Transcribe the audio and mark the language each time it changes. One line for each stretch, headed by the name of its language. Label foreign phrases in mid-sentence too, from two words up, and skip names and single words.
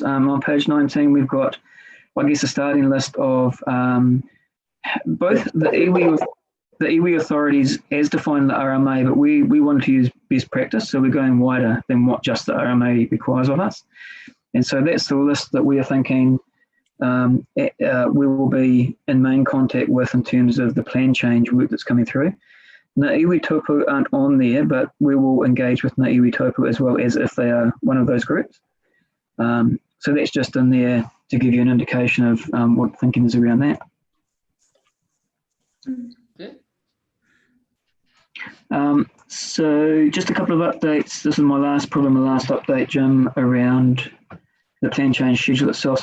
English: On page 19, we've got, I guess, a starting list of both the Ewe Authorities as defined in the RMA, but we wanted to use best practice, so we're going wider than what just the RMA requires of us. And so that's the list that we are thinking we will be in main contact with in terms of the plan change work that's coming through.
Māori: Ngā iwi tōpū
English: aren't on there, but we will engage with
Māori: Ngā iwi tōpū
English: as well as if they are one of those groups. So that's just in there to give you an indication of what thinking is around that. So just a couple of updates. This is probably my last update, Jim, around the plan change schedule itself.